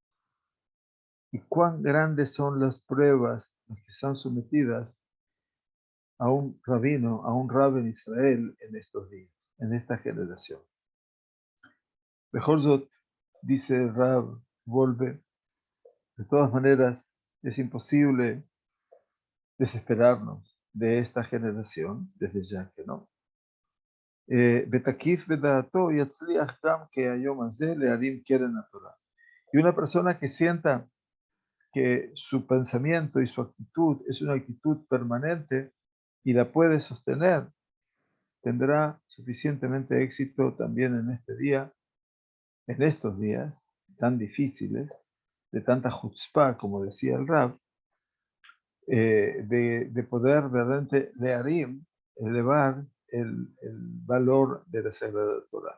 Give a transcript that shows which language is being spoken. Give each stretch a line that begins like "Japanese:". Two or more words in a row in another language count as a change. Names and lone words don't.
Spanish: Y cuán grandes son las pruebas que son sometidas a un rabino, a un rabbi en Israel en estos días, en esta generación. Bejorzot, dice el Rab Wolbe, de todas maneras es imposible desesperarnos de esta generación, desde ya que no.
Hebrew: בתקיף בדעתו יצליח גם כהיום הזה להרים קרן התורה.
Spanish: Y una persona que sienta que su pensamiento y su actitud es una actitud permanente y la puede sostener, tendrá suficientemente éxito también en este día, en estos días tan difíciles, de tanta chutzpah, como decía el Rab, de poder realmente learim, elevar el valor de la Sagrada Torah.